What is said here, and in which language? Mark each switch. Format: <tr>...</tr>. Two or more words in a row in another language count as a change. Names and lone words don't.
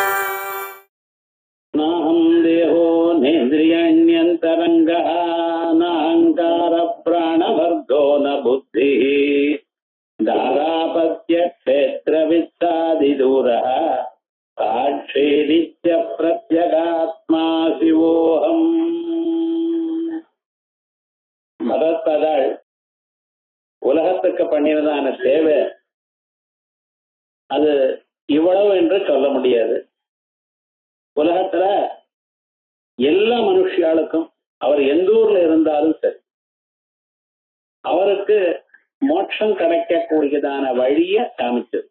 <sa>नाहं देहो नेन्द्रियाण्यन्तरङ्गः नाहङ्कार प्राणवर्गो न बुद्धिः दारापत्य क्षेत्रवित्तादिदूरः साक्षी नित्य प्रत्यगात्मा शिवोऽहम्.</sa> <ta>மதத்ததாள் உலகத்துக்கு பண்ணினதான சேவை அது இவ்வளவு என்று சொல்ல முடியாது. உலகத்துல எல்லா மனுஷியாளுக்கும் அவர் எந்த ஊர்ல இருந்தாலும் சரி அவருக்கு மோட்சம் கிடைக்கக்கூடியதான வழிய காமிச்சிருக்க.</ta>